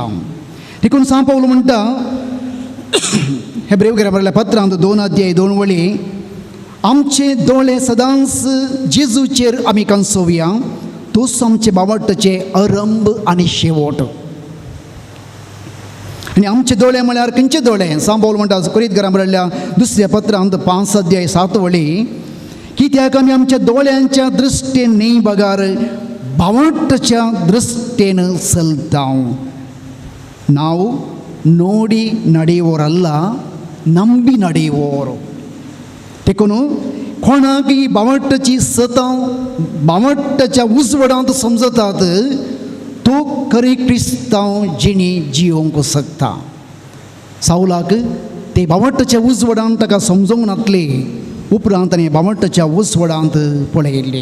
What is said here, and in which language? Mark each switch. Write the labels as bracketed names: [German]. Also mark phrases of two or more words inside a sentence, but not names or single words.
[Konkani] देखून सांत पौल म्हणटा हेब्रेयकांक बरयल्ल्या पत्रांत 2 अध्याय 2 वळी, आमचे दोळे सदांच जेजूचेर आमी कंसोवया, तोच आमचे बावट्टाचे आरंभ आनी शेवट. आनी आमचे दोळे म्हळ्यार खंयचे दोळे? सांत पौल म्हणटा कोरिंथीकांक बरयल्ल्या 2 पत्रांत 5 अध्याय 7 वळी, कित्याक आमी आमच्या दोळ्यांच्या दृश्टेन न्ही बगार बावट्टाच्या दृश्टेन चलता. [Kannada] ನಾವು ನೋಡಿ ನಡೆಯುವವರಲ್ಲ, ನಂಬಿ ನಡೆಯುವವರು. [Konkani] देखून कोणाक ही बावट्टाची सतां बावट्टाच्या उजवडांत समजतात, तो खरी क्रिस्तांव जिणी जियोवंक शकता. सावलाक ते बावट्टाच्या उजवडांत ताका समजोवन नातले उपरांत ताणें बावट्टाच्या उजवडांत पळयल्ले.